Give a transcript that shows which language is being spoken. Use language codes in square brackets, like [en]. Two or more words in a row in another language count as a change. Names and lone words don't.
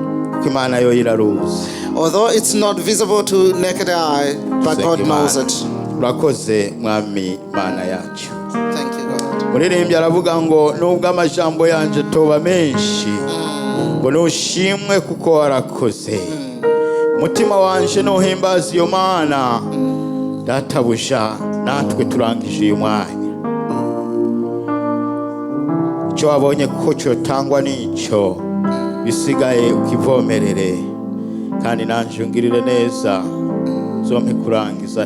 [en] Although it's not visible to naked eye, but God knows it. Thank you, God. [rw] Databuja natwe turangije uyu mwanya icyo wabonye ko cyotangwa n'icyo bisigaye ukivomerere kandi nanje ungirire neza zompe kurangiza